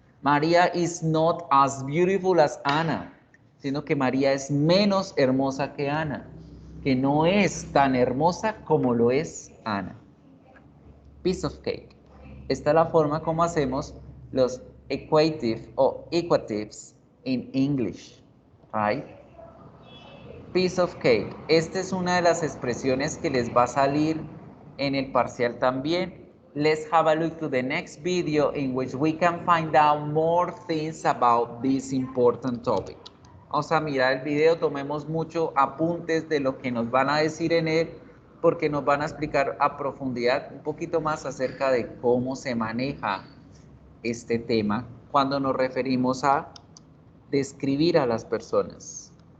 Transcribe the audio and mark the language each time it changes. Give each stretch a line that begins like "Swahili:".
English: María is not as beautiful as Anna,
Spanish: sino que María es menos hermosa que Ana, que no es tan hermosa como lo es Ana.
English: Piece of cake.
Spanish: Esta es la forma como hacemos los equative o equatives
English: in English, right? Piece of cake.
Spanish: Esta es una de las expresiones que les va a salir en el parcial también.
English: Let's have a look to the next video in which we can find out more things about this important topic.
Spanish: Vamos a mirar el video, tomemos muchos apuntes de lo que nos van a decir en él, porque nos van a explicar a profundidad un poquito más acerca de cómo se maneja este tema cuando nos referimos a describir a las personas.